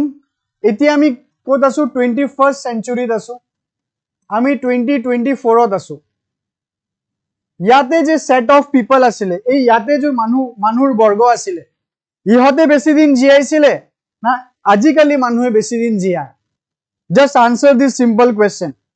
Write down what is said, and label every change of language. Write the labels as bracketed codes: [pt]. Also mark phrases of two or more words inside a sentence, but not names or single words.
[as] এতিয়া আমি কোত আছো [en] 21st century [as] আছো আমি 2024ত আছো ইয়াতে যে [en] set of people [as] আছিলে এই ইয়াতে যে মানুহৰ বৰ্গ আছিলে ইহতে বেছি দিন জিয়াইছিলে না আজিকালি মানুহে বেছি দিন জিয়ায় [en] just answer this simple question